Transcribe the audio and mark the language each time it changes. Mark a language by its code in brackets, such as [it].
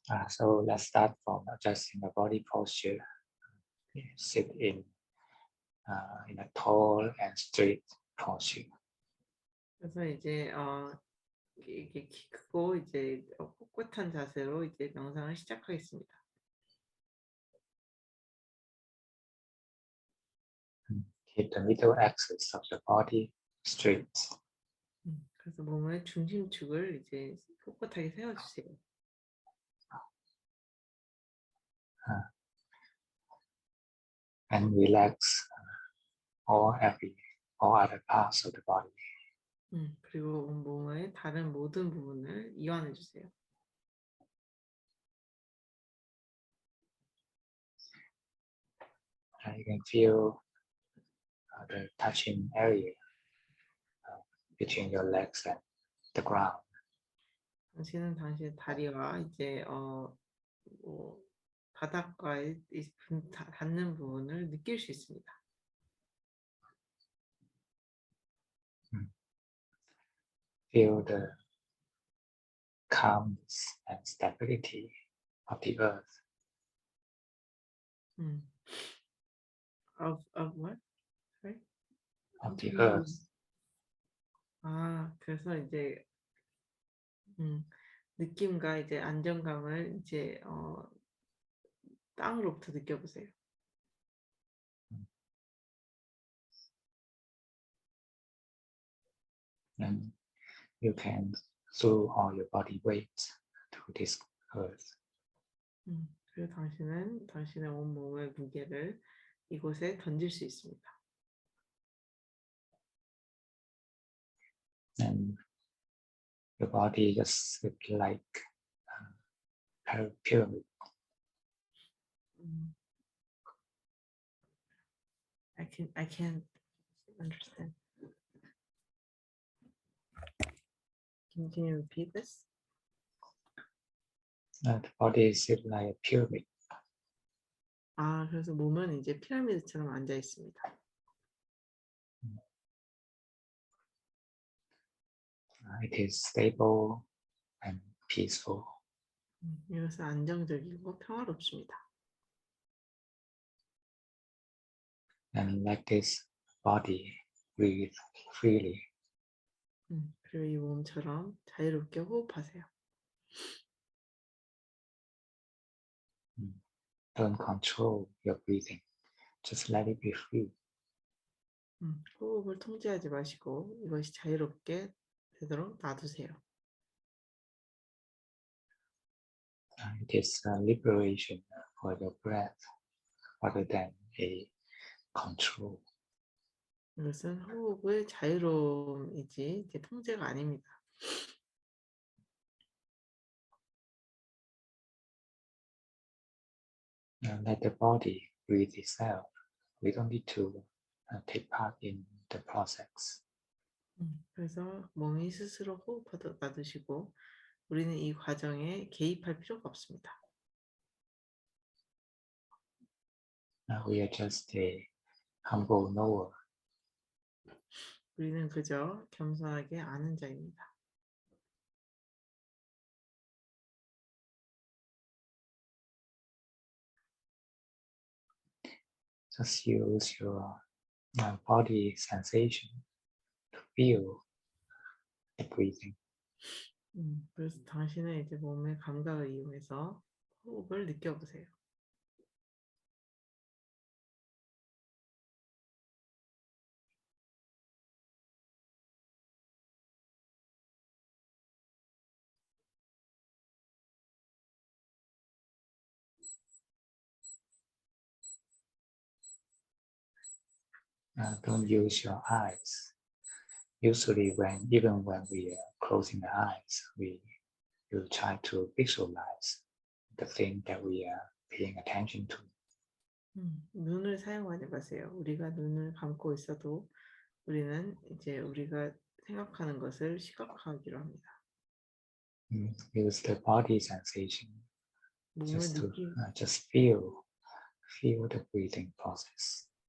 [en] So let's start from adjusting the body posture. Sit in a tall and straight posture. [ko] 그래서 이제 이게 키 크고 이제 꼿꼿한 자세로 이제 명상을 시작하겠습니다. [en] Keep the middle axis of the body straight. [ko] 그래서 몸의 중심축을 이제 꼿꼿하게 세워주세요. [en] And relax all other parts of the body. [ko] 그리고 몸의 다른 모든 부분을 이완해 주세요. [en] You can feel the touching area between your legs and the ground. [ko] 당신은 당신의 다리와 이제 뭐 바닥과의 닿는 부분을 느낄 수 있습니다. [en] Feel the calmness and stability of the earth. Of what? Sorry? Of the earth. [ko] 그래서 이제 느낌과 이제 안정감을 이제 땅으로부터 느껴보세요. [en] And you can throw all your body weight to this earth. [ko] 그리고 당신은 당신의 온몸의 무게를 이곳에 던질 수 있습니다. [en] And your body just looks like a pyramid. I can't understand. Can you repeat this? The body is like a pyramid. [ko] 그래서 몸은 이제 피라미드처럼 앉아 있습니다. [en] It is stable and peaceful. [ko] 이것은 안정적이고 평화롭습니다. [en] And let this body breathe freely. [ko] 그리고 이 몸처럼 자유롭게 호흡하세요. [en] Don't control your breathing. Just let it be free. [ko] 호흡을 통제하지 마시고 이것이 자유롭게 되도록 놔두세요. [en] It is a liberation for your breath rather than a control. [ko] 이것은 호흡의 자유로움이지 이제 통제가 아닙니다. [en] Let the body breathe itself. We don't need to take part in the process. [ko] 그래서 몸이 스스로 호흡하도록 놔두시고 우리는 이 과정에 개입할 필요가 없습니다. [en] We are just a humble knower. [ko] 우리는 그저 겸손하게 아는 자입니다. [en] Just use your body sensation to feel the breathing. [ko] 그래서 당신의 이제 몸의 감각을 이용해서 호흡을 느껴보세요. [en] Don't use your eyes. Usually, even when we are closing the eyes, we will try to visualize the thing that we are paying attention to. [ko] 눈을 사용하지 마세요. 우리가 눈을 감고 있어도 우리는 이제 우리가 생각하는 것을 시각화하기로 합니다. [en] Use the body sensation [ko] 몸을 [en] just to [ko] 느끼, [en] just feel the breathing process.